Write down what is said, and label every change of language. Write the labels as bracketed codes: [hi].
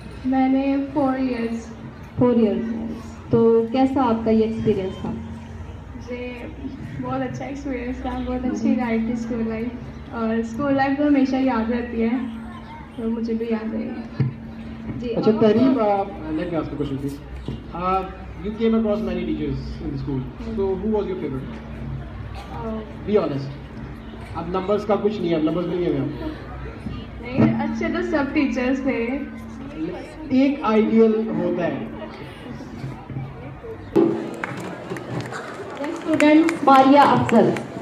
[hi] मैंने [en] 4 years। 4 years। [hi] तो कैसा आपका ये एक्सपीरियंस था? मुझे बहुत अच्छा एक्सपीरियंस था, बहुत अच्छी लाइफ थी स्कूल लाइफ, और स्कूल लाइफ तो हमेशा याद रहती है, तो मुझे भी याद रहेगी। जी, अच्छा [en] Tahreem, let me ask a question please. You came across many teachers in the school. So who was your favorite? Be honest. [hi] अब numbers का कुछ नहीं है, numbers नहीं है हम। नहीं, अच्छे तो सब टीचर्स थे। एक आइडियल होता है। स्टूडेंट मारिया अफजल।